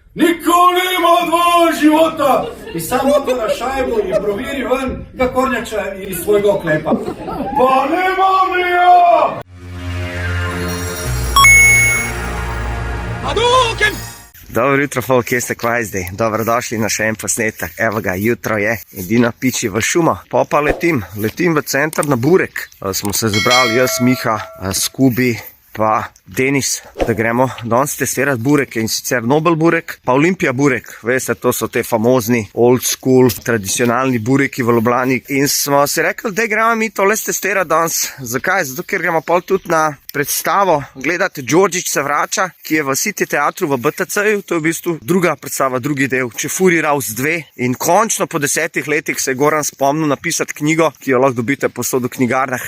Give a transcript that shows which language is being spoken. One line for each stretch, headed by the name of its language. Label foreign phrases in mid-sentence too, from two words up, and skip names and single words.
Slovenian: Nikoli nima
Bosnian: dva života! I samo to na šajbu
Slovenian: i proviri ven ga kornjača iz svojega oklepa.
Bosnian: Pa nemam ja!
Slovenian: Dobro jutro, folk, kje ste kvaj zdaj? Dobrodošli na še en posnetek. Evo ga, jutro je, edino piči v šumo. Pa letim v center na burek. Smo se zbrali jaz, Miha, Skubi, pa Denis, da gremo danes testirati bureke, in sicer Nobel burek, pa Olimpija burek. Veste, to so te famozni,
English: old school,
Slovenian: tradicionalni bureki v Ljubljani. In smo si rekli, da gremo mi to les testirati danes. Zakaj? Zato, ker gremo pol tudi na predstavo gledati Đorđić se vrača, ki je v City teatru v BTC-ju. To je v bistvu druga predstava, drugi del, Čefurji Raus 2. In končno po 10 letih se je Goran spomnil napisati knjigo, ki jo lahko dobite posod v knjigarnah.